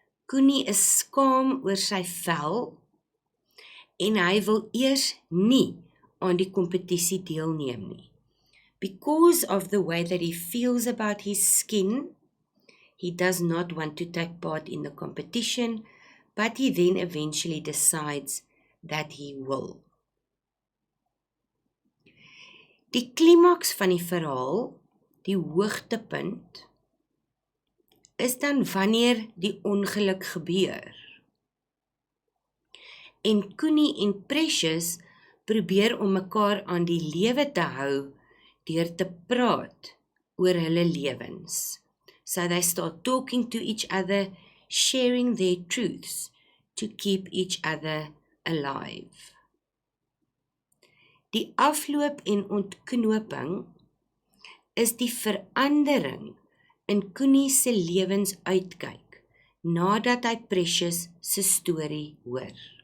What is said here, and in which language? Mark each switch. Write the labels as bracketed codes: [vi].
[af] Kuni is skaam oor sy vel en hy wil eers nie aan die kompetisie deelneem nie. [en] Because of the way that he feels about his skin, he does not want to take part in the competition, but he then eventually decides that he will. [af] Die klimaks van die verhaal, die hoogtepunt, is dan wanneer die ongeluk gebeur. En Kuni en Precious probeer om mekaar aan die lewe te hou deur te praat oor hulle lewens. [en] So they start talking to each other, sharing their truths to keep each other alive. [af] Die afloop en ontknoping is die verandering in Koenie se lewensuitkyk nadat hy Precious se storie hoor.